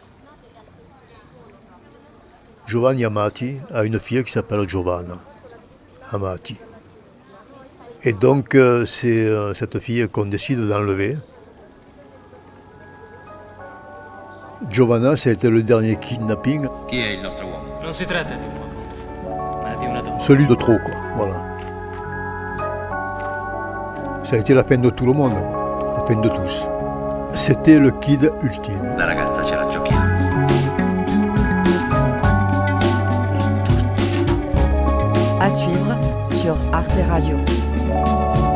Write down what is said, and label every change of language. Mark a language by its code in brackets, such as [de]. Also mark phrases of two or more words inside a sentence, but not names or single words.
[fr] Giovanni Amati a une fille qui s'appelle Giovanna Amati. Et donc c'est cette fille qu'on décide d'enlever. Giovanna, c'était le dernier kidnapping. [it] Chi è il nostro uomo? Non si tratta di un uomo, ma di una donna. [fr] Celui de trop, quoi. Voilà. Ça a été la fin de tout le monde, quoi. La fin de tous. C'était le kid ultime. [it] La ragazza ce la giochiamo. [fr] À suivre sur Arte Radio.